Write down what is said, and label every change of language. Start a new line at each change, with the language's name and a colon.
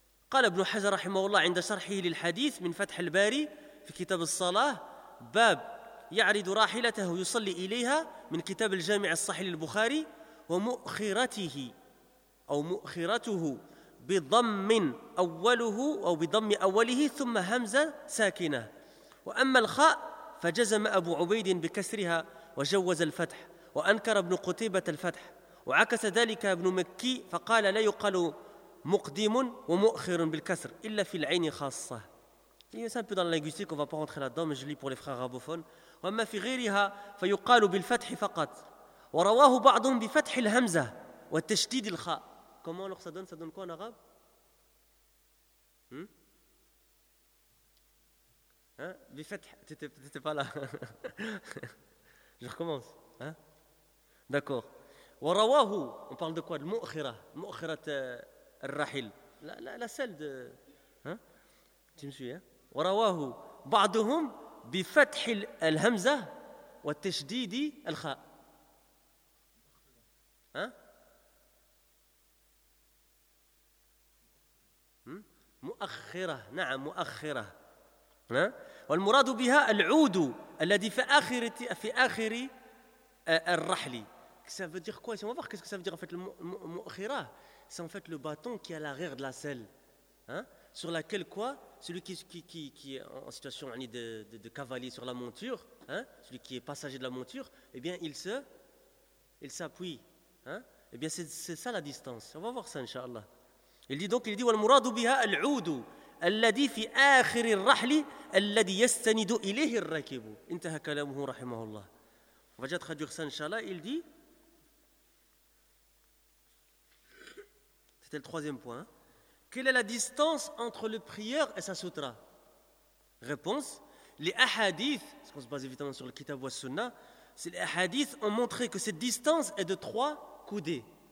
Arabic: قال ابن حجر رحمه الله عند شرحه للحديث من فتح الباري في كتاب الصلاة باب يعرض راحلته يصلي إليها من كتاب الجامع الصحيح للبخاري ومؤخرته أو مؤخرته بضم أوله أو بضم أوله ثم همزة ساكنة وأما الخاء فجزم أبو عبيد بكسرها وجوز الفتح وأنكر ابن قتيبة الفتح وعكس ذلك ابن مكي فقال لا يقال مقدم ومؤخر بالكسر إلا في العين خاصة.
French: C'est un peu dans la linguistique, on ne va pas rentrer là-dedans, mais je lis pour les frères arabophones.
Arabic: وَمَّا فِي غَيْرِهَا فَيُقَالُ بِالْفَتْحِ فَقَطْ وَرَوَاهُ بَعْضٌ بِفَتْحِ الْهَمْزَةِ وَالتَّشْدِيدِ الْخَاءِ.
French: Comment alors ça donne? Ça donne quoi en arabe?
Arabic: بِفَتْحِ.
French: T'étais pas là. Je recommence. D'accord.
Arabic: وَرَوَاهُ.
French: On parle de quoi?
Arabic: الْمُؤْخِرَةِ. مُؤْخِرَةِ الرَّحِلِ.
French: La selle de... Tu me suis, hein?
Arabic: ورواه بعضهم بفتح الهمزة والتشديد الخاء. مؤخرة. نعم مؤخرة. والمراد بها العود الذي في آخر الرحل.
French: Ça veut dire quoi? On va voir qu'est-ce que ça veut dire en fait le مؤخرة. C'est en fait le bâton qui a l'arrière de la selle, sur laquelle quoi? Celui qui est en situation de cavalier sur la monture, celui qui est passager de la monture, il s'appuie. C'est ça la distance. On va voir ça, inshallah. Il dit
Arabic: والمراد بها العود الذي في آخر الرحل الذي يستند إليه الركب. انتهى كلامه رحمه الله.
French: On va traduire ça, inshallah. Il dit, c'était le troisième point. Quelle est la distance entre le prieur et sa sutra? Réponse, les hadiths, parce qu'on se base évidemment sur le kitab wa sunna, c'est les hadiths ont montré que cette distance est de 3 coudées.